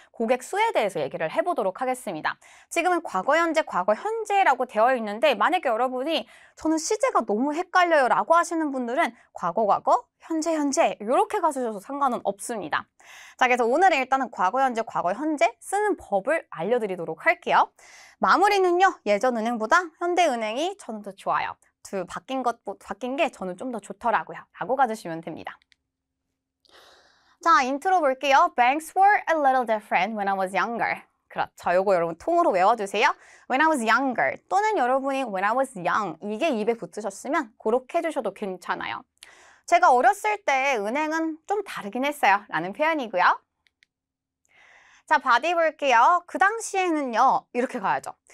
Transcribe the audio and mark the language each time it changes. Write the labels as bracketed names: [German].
[Korean] 고객 수에 대해서 얘기를 해보도록 하겠습니다. 지금은 과거, 현재, 과거, 현재라고 되어 있는데 만약에 여러분이 저는 시제가 너무 헷갈려요 라고 하시는 분들은 과거, 현재, 이렇게 가주셔도 상관은 없습니다. 자, 그래서 오늘은 일단은 과거, 현재 쓰는 법을 알려드리도록 할게요. 마무리는요. 예전 은행보다 현대 은행이 저는 더 좋아요. 바뀐 게 저는 좀 더 좋더라고요. 라고 가주시면 됩니다. 자, 인트로 볼게요. [English] Banks were a little different when I was younger. [Korean] 그렇죠. 요거 여러분 통으로 외워주세요. [English] When I was younger [Korean] 또는 여러분이 [English] when I was young [Korean] 이게 입에 붙으셨으면 그렇게 해주셔도 괜찮아요. 제가 어렸을 때 은행은 좀 다르긴 했어요. 라는 표현이고요. 자, 바디 볼게요. 그 당시에는요. 이렇게 가야죠.